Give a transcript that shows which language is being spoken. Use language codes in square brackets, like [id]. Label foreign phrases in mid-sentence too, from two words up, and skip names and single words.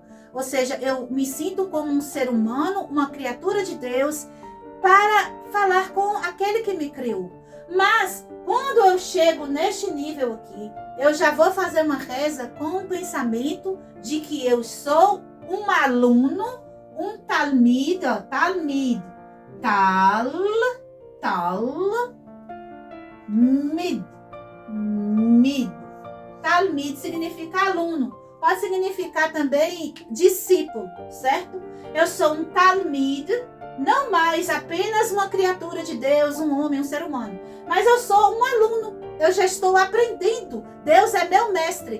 [pt] Ou seja, eu me sinto como um ser humano, uma criatura de Deus, para falar com aquele que me criou. Mas, quando eu chego neste nível aqui, eu já vou fazer uma reza com o pensamento de que eu sou um aluno, um talmid, talmid, mid, Talmid significa aluno. Pode significar também discípulo, certo? Eu sou um Talmid, não mais apenas uma criatura de Deus, um homem, um ser humano. Mas eu sou um aluno. Eu já estou aprendendo. Deus é meu mestre.